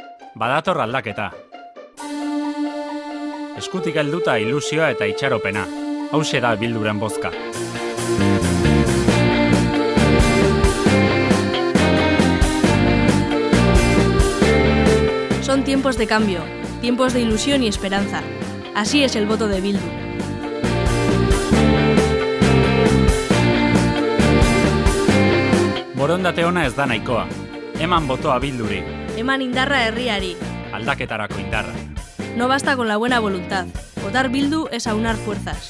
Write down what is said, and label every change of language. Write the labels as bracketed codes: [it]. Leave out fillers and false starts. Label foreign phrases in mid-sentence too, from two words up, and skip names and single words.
[eu] Badator aldaketa. Eskutik helduta ilusioa eta itxaropena. Hauxe da Bilduren bozka. [es] Son tiempos de cambio, tiempos de ilusión y esperanza. Así es el voto de Bildu. [eu] Borondate ona ez da nahikoa. Eman botoa Bilduri. Eman indarra herriari. Aldaketarako indarra. [es] No basta con la buena voluntad. Votar Bildu es aunar fuerzas.